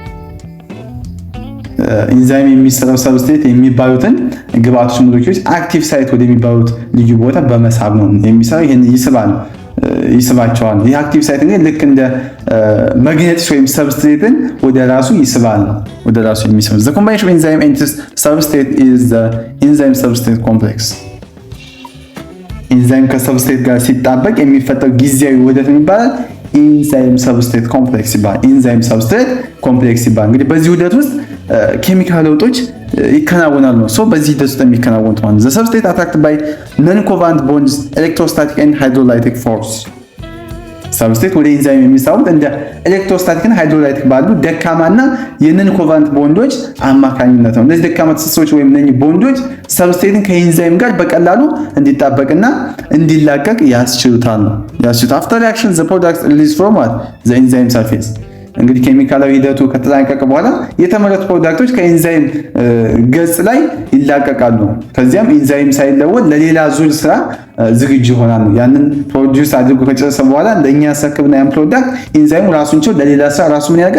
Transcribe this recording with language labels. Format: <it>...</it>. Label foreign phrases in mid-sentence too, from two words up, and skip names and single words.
<am>ኢንዛይም የሚሰራው ሰብስትሬት የሚባሉትን ግብአቶች ሞለኪውሎች</am> <en>active site</en> <am>ወደሚባሉት ልዩ ቦታ በመሳብ ነው የሚሰራው። ይሄን ይስባቸዋል። ይህ</am> <en>active site</en> <am>እንግዲህ ልክ እንደ ማግኔቲክስ ወይም ሰብስትሬትን ወደ ራሱ ይስባል። ወደ ራሱ የሚስብ</am> <en>the combination of enzyme and substrate is the enzyme substrate complex።</en> <am>ኢንዛይም ከሰብስትሬት ጋር ሲጣበቅ የሚፈጠር ጊዜያዊ ውህደት ይባላል።</am> <en>enzyme substrate complex</en> <am>ይባላል።</am> <en>enzyme substrate complex</en> <am>ይባላል። እንግዲህ በዚህ ውህደት ውስጥ ኬሚካል ለውጦች ይከናወናሉ ነው። በዚህ ሂደት ውስጥ የሚከናወኑት ማለት ነው።</am> <en>the substrate attracted by non-covalent bonds electrostatic and hydrolytic force።</en> <am>ሰብስትሬት ወደ ኢንዛይም የሚሳቡት እንደ ኤሌክትሮስታቲክ እና ሃይድሮላይቲክ ባሉ ደካማና የነን ኮቫለንት ቦንዶች አማካኝነት ነው። እነዚህ ደካማ ትስስሮች ወይም እነኚህ ቦንዶች ሰብስትሬትን ከኢንዛይም ጋር በቀላሉ እንዲጣበቅና እንዲላቀቅ ያስችሉታል ነው።</am> <en>after reaction the products released from the enzyme surface</en> <am>እንግዲህ ኬሚካላዊ ሂደቱ ከተጠናቀቀ በኋላ የተመረቱ ፕሮዳክቶች ከኤንዛይም ገጽ ላይ ይላቀቃሉ። ከዚያም ኤንዛይም ሳይለወጥ ለሌላ ዙር ስራ ዝግጁ ይሆናል። ያንን ፕሮዲውስ አድርጎ ከጨረሰ በኋላ ለኛ ያስረክብና ያን ፕሮዳክት ኤንዛይሙ ራሱን ችሎ ለሌላ ስራ ራሱ ምን ያደርጋል?</am>